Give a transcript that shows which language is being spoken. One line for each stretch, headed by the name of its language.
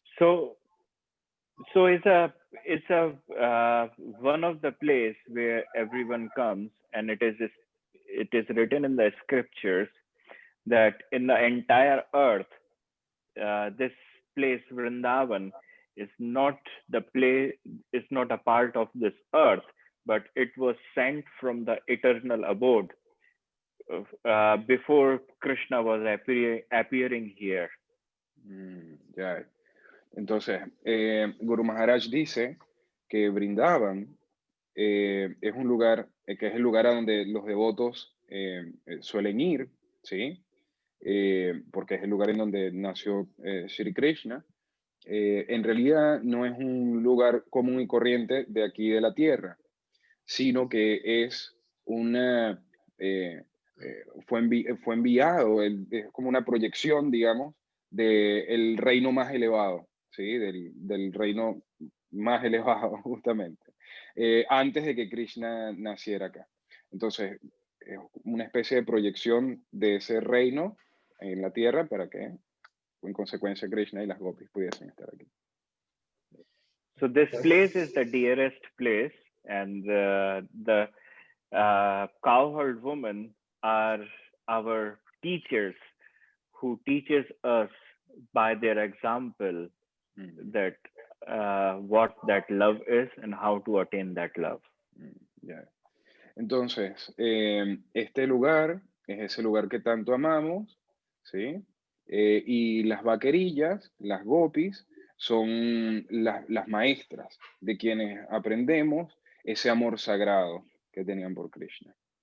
English: So it's one of the place where everyone comes, and it is written in the scriptures that in the entire earth, this place Vrindavan is not a part of this earth, but it was sent from the eternal abode before Krishna was appearing here. Ya.
Spanish: Entonces, Guru Maharaj dice que Vrindavan es un lugar, que es el lugar a donde los devotos suelen ir, ¿sí? Porque es el lugar en donde nació Sri Krishna. En realidad no es un lugar común y corriente de aquí de la tierra, sino que es una, fue enviado, es como una proyección, digamos, del reino más elevado, ¿sí? Del reino más elevado, justamente, antes de que Krishna naciera acá. Entonces, es una especie de proyección de ese reino en la tierra para que, en consecuencia, Krishna y las gopis pudiesen estar aquí.
English: So this place is the dearest place, and the cowherd women are our teachers who teaches us by their example that what that love is and how to attain that love. Yeah.
Spanish: Entonces, este lugar es ese lugar que tanto amamos, ¿sí? Y las vaquerillas, las gopis, son las maestras de quienes aprendemos ese amor sagrado que tenían por Krishna.